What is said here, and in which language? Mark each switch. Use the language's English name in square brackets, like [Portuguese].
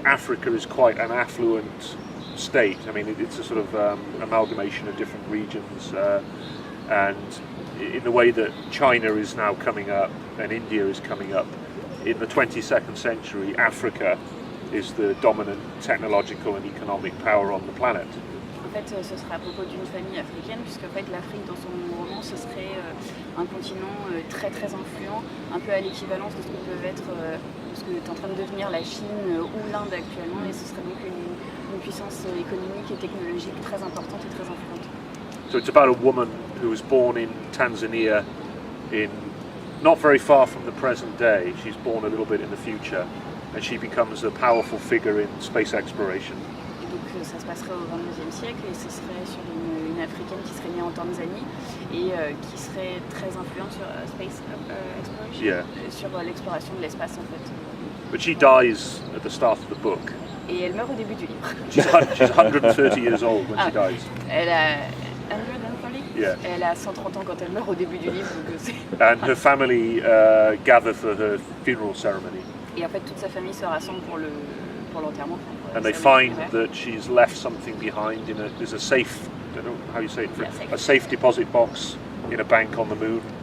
[English] Africa is quite an affluent state. I mean, it's a sort of amalgamation of different regions, and in the way that China is now coming up and India is coming up, in the 22nd century, Africa is the dominant technological and economic power on the planet. [French] En fait, ce serait à propos d'une famille africaine, puisque en fait, l'Afrique, dans son roman, ce serait un continent très très influent, un peu à l'équivalence de ce que peuvent être, ce que est en train de devenir la Chine ou l'Inde actuellement, et ce serait donc une puissance économique et technologique très importante et très influente. [English] So it's about a woman who was born in Tanzania, in not very far from the present day. She's born a little bit in the future, and she becomes a powerful figure in space exploration. [French] Et donc ça se passerait au XXIe siècle, et ce serait sur une africaine qui serait née en Tanzanie et qui serait très influente sur [English] space exploration, [French] sur l'exploration de l'espace en fait. [English] But she dies at the start of the book. [French] Et elle meurt au début du livre. [English] She's 130 years old when she dies. [French] Elle a 130? [English] Yeah. [French] Elle a 130 ans quand elle meurt au début du livre. Donc [English] and her family gather for her funeral ceremony. [French] Et en fait, toute sa famille se rassemble pour l'enterrement. [English] And they find that she's left something behind there's a safe, I don't know how you say it, a safe deposit box in a bank on the moon.